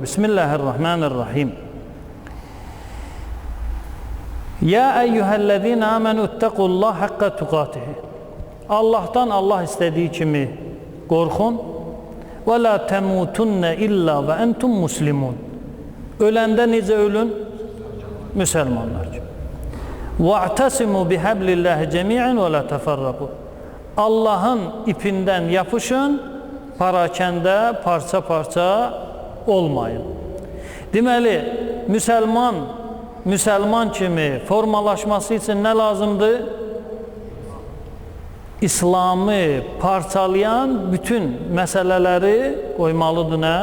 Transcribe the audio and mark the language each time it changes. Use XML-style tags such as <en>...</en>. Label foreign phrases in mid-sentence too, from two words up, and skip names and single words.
<ar>بسم الله الرحمن الرحيم. يا أيها الذين آمنوا اتقوا الله حق تقاته.</ar> <az>Allahdan Allah istədiyi kimi qorxun.</az> <ar>ولا تموتن إلا وأنتم مسلمون.</ar> <az>Öləndə necə ölün? müsəlmanlar kimi.</az> <ar>وَاَعْتَسِمُوا بِحَبْلِ اللّٰهِ جَمِيعًا وَلَا تَفَرَّقُوا</ar> <az>Allahın ipindən yapışın, parakəndə parça-parça olmayın. Deməli, müsəlman kimi formalaşması üçün nə lazımdır? İslamı parçalayan bütün məsələləri qoymalıdır nə?</az>